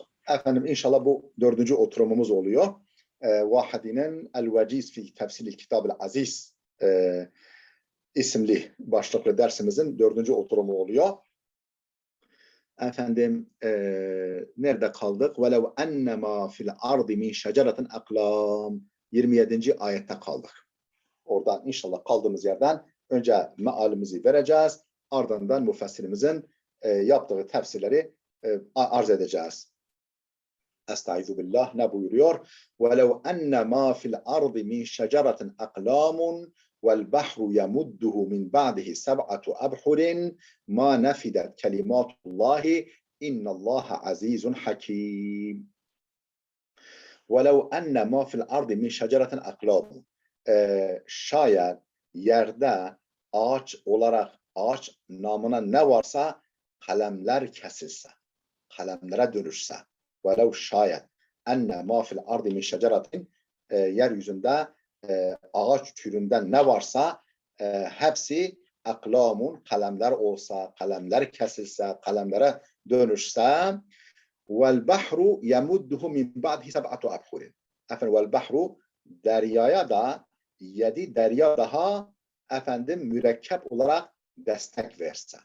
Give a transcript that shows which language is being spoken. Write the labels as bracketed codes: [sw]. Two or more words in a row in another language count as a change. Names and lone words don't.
[tr] Efendim inşallah bu dördüncü oturumumuz oluyor. Vahidinin El-Veciz fi Tefsiril Kitab-ı Aziz isimli başlıklı dersimizin dördüncü oturumu oluyor. Efendim nerede kaldık? [ar] وَلَوْ اَنَّمَا فِي الْاَرْضِ مِنْ شَجَرَةٍ اَقْلَامٍ 27. [tr] ayette kaldık. Oradan inşallah kaldığımız yerden önce mealimizi vereceğiz. Ardından müfessirimizin yaptığı tefsirleri arz edeceğiz. [ar] أستعيذ بالله [tr] ne buyuruyor? [ar] وَلَوْ اَنَّ مَا فِي الْاَرْضِ مِنْ شَجَرَةٍ اَقْلَامٌ وَالْبَحْرُ يَمُدُّهُ مِنْ بَعْدِهِ سَبْعَةُ أَبْحُرٍ مَا نَفِدَتْ كَلِمَاتُ اللّٰهِ اِنَّ اللّٰهَ عَز۪يزٌ حَك۪يمٌ وَلَوْ اَنَّ مَا فِي الْاَرْضِ مِنْ شَجَرَةٍ اَقْلَامٌ [tr] şayet yerde ağaç olarak ağaç namına ne varsa kalemler kesilse, kalemlere dönüşse. Velev şayet [ar] أن ما في الأرض من شجرة [tr] yeryüzünde ağaç türünden ne varsa hepsi aklamun kalemler olsa, kalemler kesilse, kalemlere dönüşse [ar] والبحر يمده من بعده سبعة أبحر. [tr] Efendim [ar] والبحر [tr] deryaya da 7 derya daha efendim mürekkep olarak destek verse.